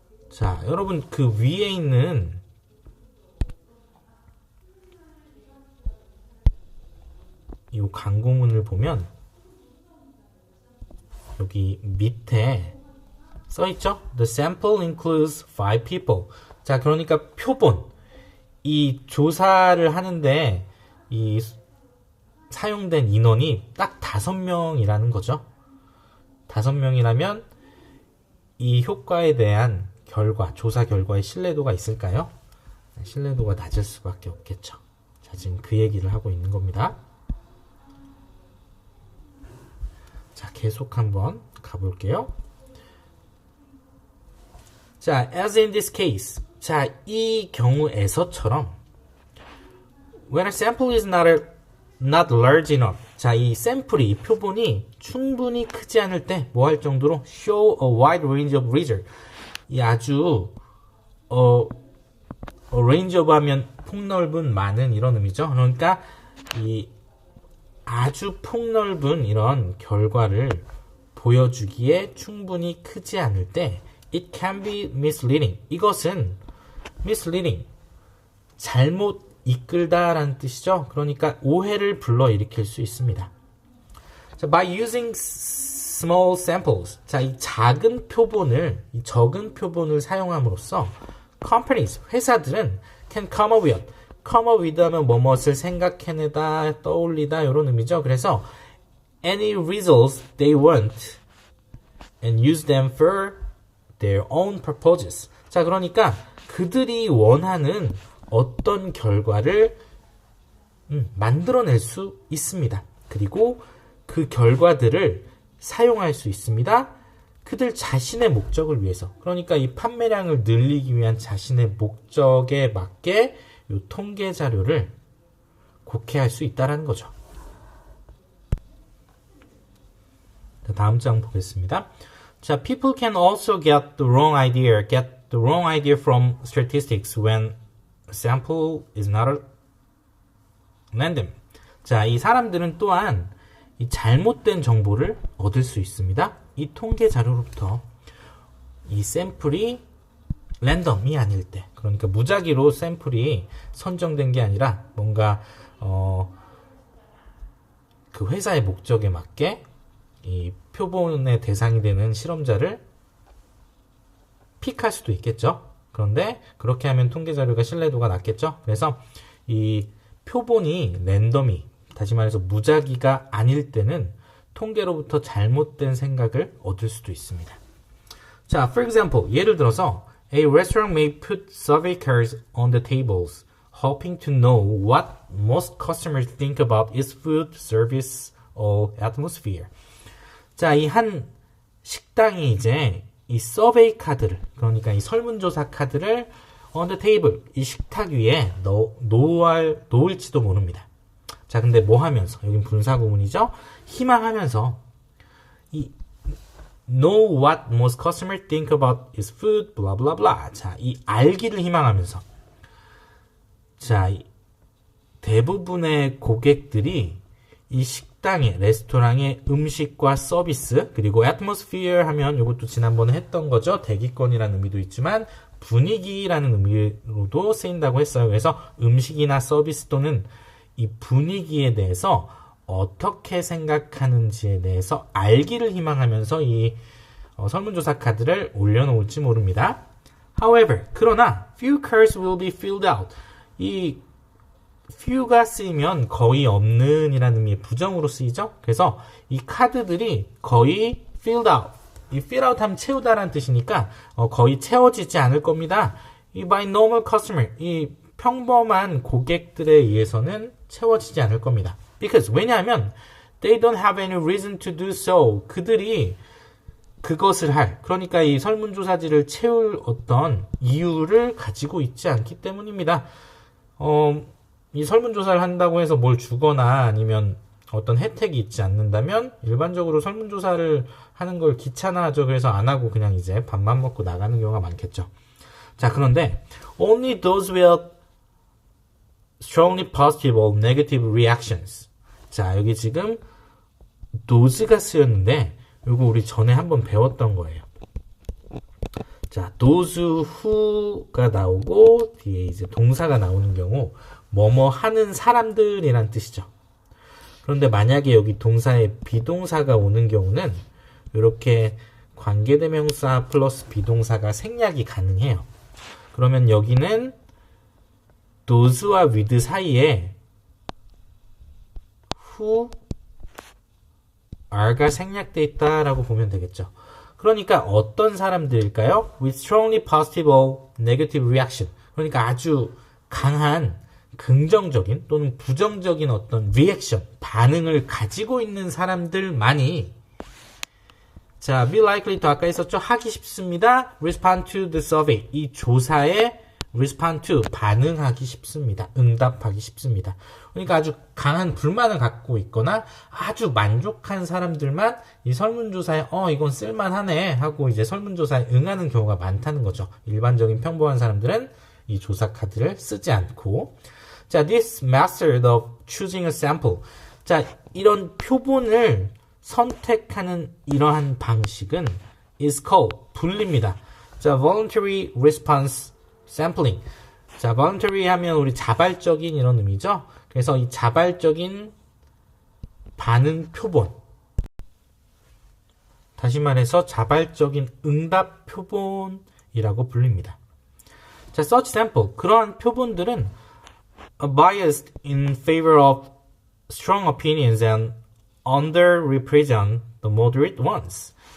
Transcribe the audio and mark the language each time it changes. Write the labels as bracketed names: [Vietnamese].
[Korean] 자, 여러분 그 위에 있는 이 광고문을 보면 여기 밑에 써있죠? [English] The sample includes 5 people. [Korean] 자, 그러니까 표본. 이 조사를 하는데 이 사용된 인원이 딱 5명이라는 거죠. 5명이라면 이 효과에 대한 조사 결과의 신뢰도가 있을까요? 신뢰도가 낮을 수밖에 없겠죠. 자, 지금 그 얘기를 하고 있는 겁니다. 자, 계속 한번 가볼게요. 자, [English] as in this case. [Korean] 자, 이 경우에서처럼 [English] when a sample is not large enough. [Korean] 자, 이 샘플이, 이 표본이 충분히 크지 않을 때 뭐 할 정도로 [English] show a wide range of result. [Korean] 이 아주 [English] range of [Korean] 하면 폭넓은 많은 이런 의미죠. 그러니까 이 아주 폭넓은 이런 결과를 보여주기에 충분히 크지 않을 때 [English] it can be misleading. [Korean] 이것은 misleading, 잘못 이끌다라는 뜻이죠. 그러니까 오해를 불러일으킬 수 있습니다. 자, [English] by using small samples. [Korean] 자, 이 적은 표본을 사용함으로써 companies, 회사들은 [English] can come up with [Korean] 하면 뭐뭇을 생각해내다, 떠올리다 이런 의미죠. 그래서 [English] any results they want and use them for their own purposes. [Korean] 자, 그러니까 그들이 원하는 어떤 결과를 만들어낼 수 있습니다. 그리고 그 결과들을 사용할 수 있습니다. 그들 자신의 목적을 위해서. 그러니까 이 판매량을 늘리기 위한 자신의 목적에 맞게 이 통계 자료를 곡해할 수 있다는 거죠. 다음 장 보겠습니다. 자, [English] people can also get the wrong idea from statistics when a sample is not random. [Korean] 자, 이 사람들은 또한 이 잘못된 정보를 얻을 수 있습니다. 이 통계 자료로부터 이 샘플이 랜덤이 아닐 때, 그러니까 무작위로 샘플이 선정된 게 아니라 뭔가 그 회사의 목적에 맞게 이 표본의 대상이 되는 실험자를 픽할 수도 있겠죠. 그런데 그렇게 하면 통계 자료가 신뢰도가 낮겠죠. 그래서 이 표본이 랜덤이, 다시 말해서 무작위가 아닐 때는 통계로부터 잘못된 생각을 얻을 수도 있습니다. 자, [English] for example, [Korean] 예를 들어서 [English] A restaurant may put survey cards on the tables, hoping to know what most customers think about its food, service, or atmosphere. [Korean] 자, 이 한 식당이 이제 이 서베이 카드를, 그러니까 이 설문조사 카드를 [English] on the table, [Korean] 이 식탁 위에 놓을지도 모릅니다. 자, 근데 뭐 하면서? 여긴 분사구문이죠? 희망하면서 이 [English] know what most customers think about its food, blah blah blah. [Korean] 자, 이 알기를 희망하면서. 자, 대부분의 고객들이 이 식당의, 레스토랑의 음식과 서비스, 그리고 [English] atmosphere [Korean] 하면 이것도 지난번에 했던 거죠. 대기권이라는 의미도 있지만 분위기라는 의미로도 쓰인다고 했어요. 그래서 음식이나 서비스 또는 이 분위기에 대해서 어떻게 생각하는지에 대해서 알기를 희망하면서 이 설문조사 카드를 올려놓을지 모릅니다. [English] However, [Korean] 그러나 [English] few cards will be filled out. [Korean] 이 few가 쓰이면 거의 없는 이라는 의미의 부정으로 쓰이죠. 그래서 이 카드들이 거의 [English] filled out. [Korean] 이 [English] fill out [Korean] 하면 채우다라는 뜻이니까 거의 채워지지 않을 겁니다. 이 [English] by normal customer, [Korean] 이 평범한 고객들에 의해서는 채워지지 않을 겁니다. [English] Because, [Korean] 왜냐하면 [English] they don't have any reason to do so. [Korean] 그들이 그것을 할, 그러니까 이 설문조사지를 채울 어떤 이유를 가지고 있지 않기 때문입니다. 이 설문조사를 한다고 해서 뭘 주거나 아니면 어떤 혜택이 있지 않는다면 일반적으로 설문조사를 하는 걸 귀찮아하죠. 그래서 안 하고 그냥 이제 밥만 먹고 나가는 경우가 많겠죠. 자, 그런데 [English] only those with strongly positive or negative reactions. [Korean] 자, 여기 지금 those가 쓰였는데 이거 우리 전에 한번 배웠던 거예요. 자, [English] those who [Korean] 가 나오고 뒤에 이제 동사가 나오는 경우 뭐뭐 하는 사람들이란 뜻이죠. 그런데 만약에 여기 동사에 비동사가 오는 경우는 이렇게 관계대명사 플러스 비동사가 생략이 가능해요. 그러면 여기는 those와 with 사이에 [English] who are [Korean] 가 생략되어 있다라고 보면 되겠죠. 그러니까 어떤 사람들일까요? [English] With strongly positive or negative reaction. [Korean] 그러니까 아주 강한 긍정적인 또는 부정적인 어떤 리액션, 반응을 가지고 있는 사람들만이 자, [English] be likely to [Korean] 아까 있었죠? 하기 쉽습니다. [English] respond to the survey. [Korean] 이 조사에 [English] respond to, [Korean] 반응하기 쉽습니다. 응답하기 쉽습니다. 그러니까 아주 강한 불만을 갖고 있거나 아주 만족한 사람들만 이 설문조사에 이건 쓸만하네 하고 이제 설문조사에 응하는 경우가 많다는 거죠. 일반적인 평범한 사람들은 이 조사 카드를 쓰지 않고 자, [English] this method of choosing a sample. [Korean] 자, 이런 표본을 선택하는 이러한 방식은 [English] is called, [Korean] 불립니다. 자, [English] voluntary response sampling. [Korean] 자, voluntary 하면 우리 자발적인 이런 의미죠. 그래서 이 자발적인 반응 표본. 다시 말해서 자발적인 응답 표본이라고 불립니다. 자, [English] such sample. [Korean] 그러한 표본들은 [English] biased in favor of strong opinions and underrepresent the moderate ones.